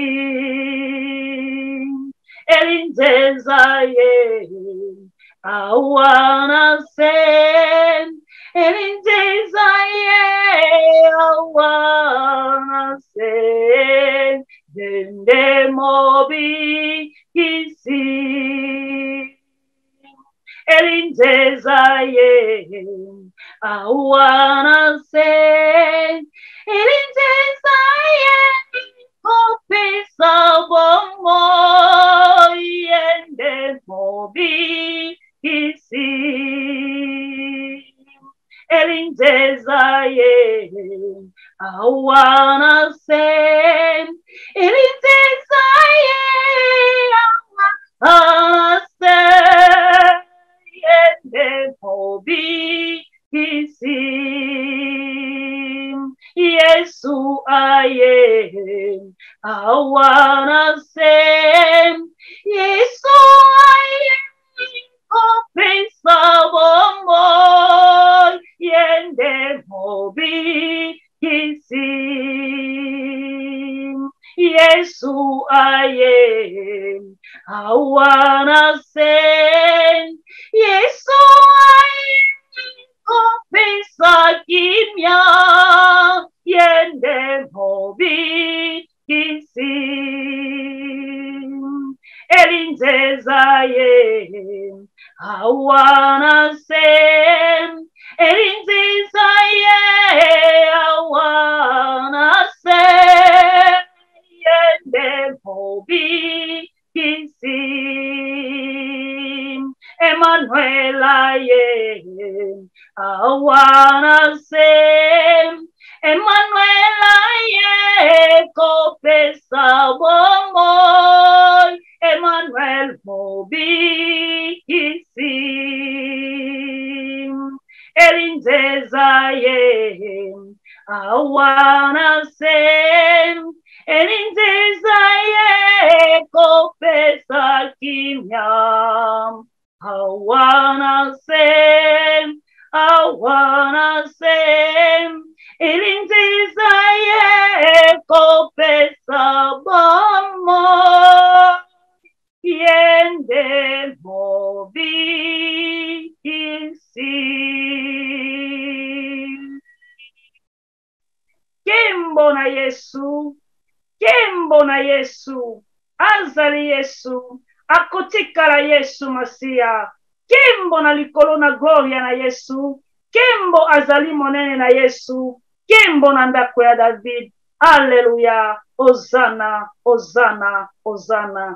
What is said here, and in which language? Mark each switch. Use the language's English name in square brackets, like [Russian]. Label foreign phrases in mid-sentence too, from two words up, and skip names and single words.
[Lingala] elinzizaye, [English] I wanna say [Lingala] elinzizaye, [English] I wanna say [Lingala] yende mobikisi elinzizaye, [English] I wanna say [Lingala] elinzizaye, kopisa bomo yende mobikisi elinzizaye, [English] I wanna say [Lingala] elinzizaye, [English] I wanna say [Lingala] yende mobikisi Yesu aye, [English] I wanna say [Lingala] Yesu aye, kopisa bomo yende mobikisi Yesu aye, [English] I wanna say [Lingala] Yesu aye, kopisa kimya yende mobikisi elinzizaye, [English] I wanna say [Lingala] elinzizaye, [English] I wanna say [Lingala] yende mobikisi Emmanuel aye, [English] I wanna say [Lingala] Emmanuel aye, kopesa bomo Emmanuel mobikisi elinzizaye, [English] I wanna say [Lingala] elinzizaye, kopesa kimya, [English] I wanna say [Lingala] elinzizaye, kopesa bomo yende mobikisi. Kembo na Yesu, kembo na Yesu, azali Yesu, akotikala Yesu Masia, kembo na likolo na gloria na Yesu, kembo azali monene na Yesu, kembo na ndako ya David, Alleluia, Hosanna, Hosanna, Hosanna.